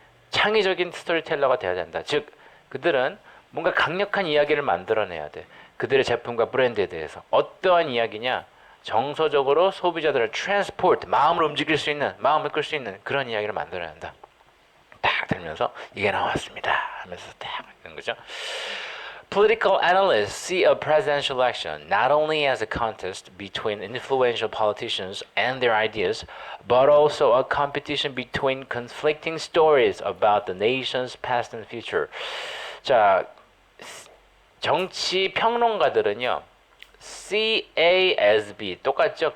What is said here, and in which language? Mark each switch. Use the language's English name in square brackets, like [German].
[Korean] 창의적인 스토리텔러가 돼야 된다. 즉, 그들은 뭔가 강력한 이야기를 만들어내야 돼. 그들의 제품과 브랜드에 대해서. 어떠한 이야기냐? 정서적으로 소비자들을 트랜스포트, 마음을 움직일 수 있는, 마음을 끌 수 있는 그런 이야기를 만들어야 한다. 딱 들면서 이게 나왔습니다 하면서 딱 하는 거죠. [English] Political analysts see a presidential election not only as a contest between influential politicians and their ideas, but also a competition between conflicting stories about the nation's past and future. [Korean] 자, 정치 평론가들은요, C A as B 똑같죠?